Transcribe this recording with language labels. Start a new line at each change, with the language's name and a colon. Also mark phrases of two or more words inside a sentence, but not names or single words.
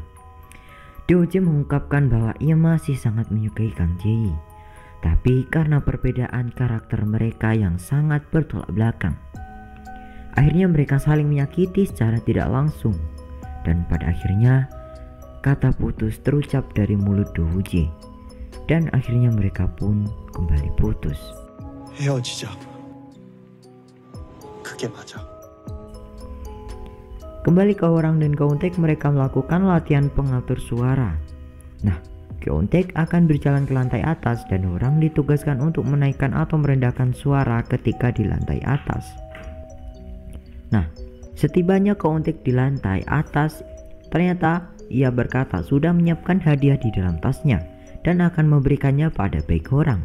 Indonesian: Do Woo-jae mengungkapkan bahwa ia masih sangat menyukai Kang Jae-yi, tapi karena perbedaan karakter mereka yang sangat bertolak belakang, akhirnya mereka saling menyakiti secara tidak langsung, dan pada akhirnya kata putus terucap dari mulut Do Woo-jae, dan akhirnya mereka pun kembali putus.
Korean: 헤어지자. 그게 맞아.
Indonesian: Kembali ke orang dan Go Eun-taek, mereka melakukan latihan pengatur suara. Nah, Go Eun-taek akan berjalan ke lantai atas dan orang ditugaskan untuk menaikkan atau merendahkan suara ketika di lantai atas. Nah, setibanya Go Eun-taek di lantai atas, ternyata ia berkata sudah menyiapkan hadiah di dalam tasnya dan akan memberikannya pada bag orang.